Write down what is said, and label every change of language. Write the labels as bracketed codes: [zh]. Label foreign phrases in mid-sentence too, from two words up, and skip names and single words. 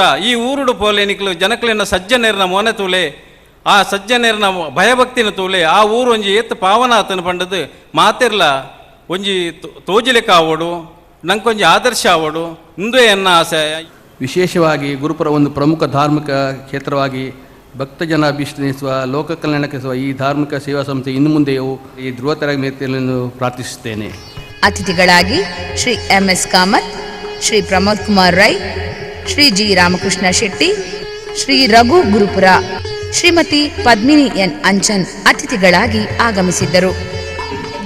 [tcy] ಈ ಊರುಡು ಪೋಲೆ ನಿಕ್ಲು ಜನಕ್ಲಿನ ಸಜ್ಜನೇರ್ನ ಮೊನೆ ತೂಲೆ, ಆ ಸಜ್ಜನೇರ್ನ ಭಯಭಕ್ತಿನ ತೂಲೆ ಆ ಊರು ಒಂಜಿ ಏತ್ತು ಪಾವನ ಆತನ ಪಂಡದು ಮಾತಿರ್ಲ ಒಂಜಿ ತೋಜಿಲೆಕ್ಕ ಆವೋಡು, ನಂಕೊಂಜಿ ಆದರ್ಶ ಆವೋಡು ಇಂದು ಎನ್ನ ಆಸೆ. [kn] ವಿಶೇಷವಾಗಿ ಗುರುಪುರ ಒಂದು ಪ್ರಮುಖ ಧಾರ್ಮಿಕ ಕ್ಷೇತ್ರವಾಗಿ ಭಕ್ತಜನ ಅಭಿಷ್ಟಿಸುವ ಲೋಕ ಕಲ್ಯಾಣಕ್ಕೆ ಈ ಧಾರ್ಮಿಕ ಸೇವಾ ಸಂಸ್ಥೆ ಇನ್ನು ಮುಂದೆಯೂ ಈ ಧ್ರುವತರಗತಿಯನ್ನು ಪ್ರಾರ್ಥಿಸುತ್ತೇನೆ. ಅತಿಥಿಗಳಾಗಿ ಶ್ರೀ MS ಕಾಮತ್, ಶ್ರೀ ಪ್ರಮೋದ್ ಕುಮಾರ್ ರೈ, ಶ್ರೀ G ರಾಮಕೃಷ್ಣ ಶೆಟ್ಟಿ, ಶ್ರೀ ರಘು ಗುರುಪುರ, ಶ್ರೀಮತಿ ಪದ್ಮಿನಿ N ಅಂಚನ್ ಅತಿಥಿಗಳಾಗಿ ಆಗಮಿಸಿದ್ದರು.